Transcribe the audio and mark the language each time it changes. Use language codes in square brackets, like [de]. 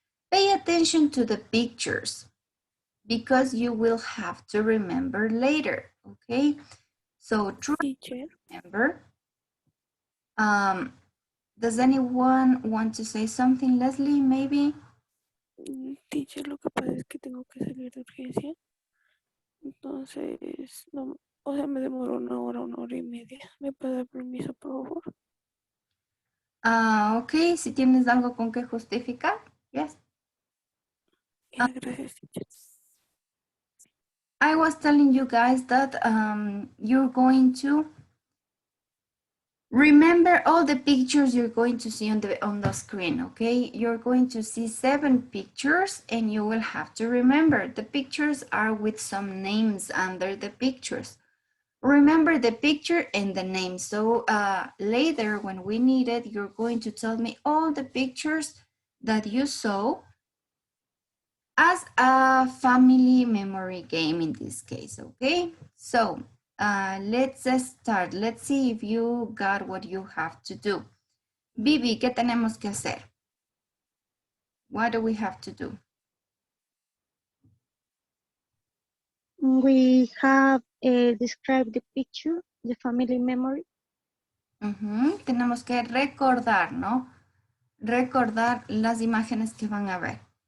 [en] Pay attention to the pictures because you will have to remember later, okay? So try to remember. Does anyone want to say something, Leslie, maybe? [es] Teacher, lo que pasa es que tengo que salir de urgencia. Entonces, no, o sea, me demoró una hora y media. ¿Me puede dar permiso, por favor? Ok, si tienes algo con que justificar, yes. Gracias, teacher. [en] I was telling you guys that you're going to remember all the pictures you're going to see on the screen, okay? You're going to see 7 pictures and you will have to remember. The pictures are with some names under the pictures. Remember the picture and the name. So later when we need it, you're going to tell me all the pictures that you saw as a family memory game in this case, okay? So let's start. Let's see if you got what you have to do. [es] Vivi, ¿qué tenemos que hacer? [en] What do we have to do? We have described the picture, the family memory. [es] Tenemos que recordar, ¿no? Recordar las imágenes que van a ver.